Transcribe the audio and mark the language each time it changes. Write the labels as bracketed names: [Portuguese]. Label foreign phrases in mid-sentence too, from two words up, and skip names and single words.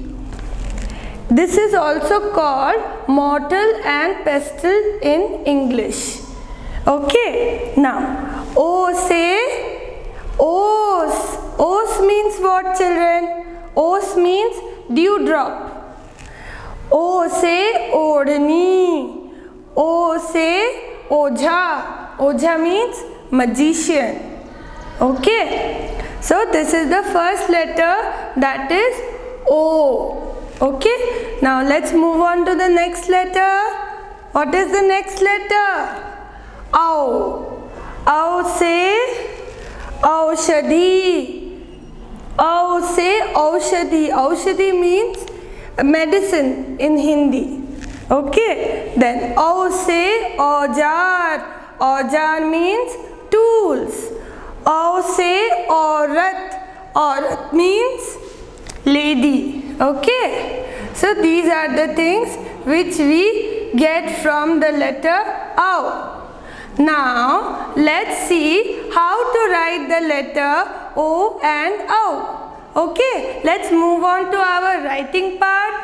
[English] This is also called mottle and pestle in English. Okay, now [Hindi] ओ से ओस. [English] Os means what, children? Os means dewdrop. [Hindi] ओ से ओढ़नी. ओ से ओझा. [English] Ojha means magician. Okay, so this is the first letter, that is O. Okay, now let's move on to the next letter. What is the next letter? Ow. [Hindi] औ से औषधि. औ से औषधि. [English] Aushadhi means medicine in Hindi. Okay, then [Hindi] औ से औज़ार. [English] औजार means tools. [Hindi] औ से औरत. [English] औरत means lady. Okay, so these are the things which we get from the letter OW. Now let's see how to write the letter O and OW. Okay, let's move on to our writing part.